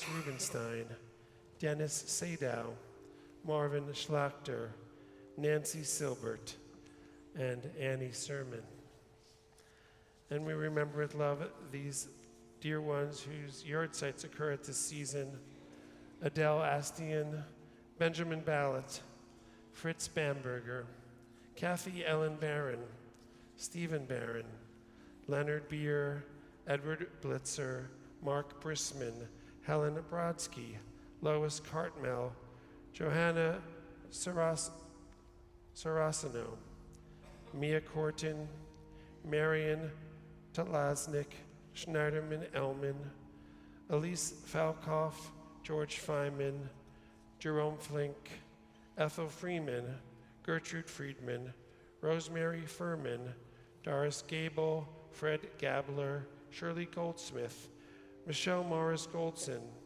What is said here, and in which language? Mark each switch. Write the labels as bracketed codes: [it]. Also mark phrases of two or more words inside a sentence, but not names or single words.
[en] Rubenstein, Dennis Sadow, Marvin Schlachter, Nancy Silbert, and Annie Sermon. And we remember with love these dear ones whose yard sites occur at this season: Adele Astian, Benjamin Ballett, Fritz Bamberger, Kathy Ellen Barron, Stephen Barron, Leonard Beer, Edward Blitzer, Mark Brisman, Helen Brodsky, Lois Cartmel, Johanna Saraceno, Mia Corton, Marion Talaznik, Schneiderman Elman, Elise Falkoff, George Feynman, Jerome Flink, Ethel Freeman, Gertrude Friedman, Rosemary Furman, Doris Gable, Fred Gabler, Shirley Goldsmith, Michelle Morris Goldson,